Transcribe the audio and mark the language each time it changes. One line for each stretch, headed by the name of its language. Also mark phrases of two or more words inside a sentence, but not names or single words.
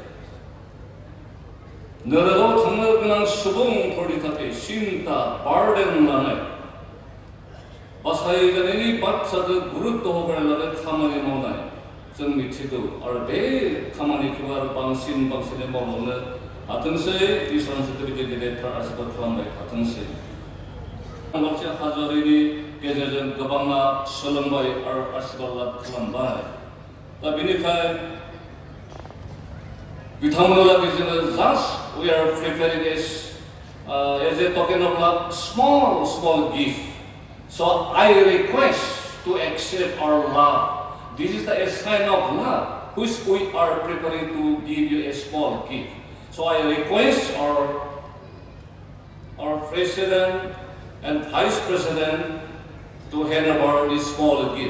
Bodo: नोगोराव थांनो गोनां सुबुंफोरनि थाखाय सिन्ता बार्डेन लानाय बासायजानायनि बाथ्राखौ गुरुत्व होनानै लानाय खामानि मावनाय जों मिथिगौ आरो बे खामानिखौ आरो बांसिनै मावलांनो हाथोंसै इसोरनि गिदिर गेदेरफोरा आशीर्बाद खालामबाय थाथोंसै मोनसे हाजारिनि गेजेरजों गोबाङा सोलोंबाय आरो आशीर्बाद लाभ खालामबाय दा बेनिखाय बिथांमोना लागै जोङो
English: जास्ट we are preparing as a token of love small gift so I request to accept our love this is the sign of love which we are preparing to give you a small gift so I request our president and vice president to hand over these small gifts.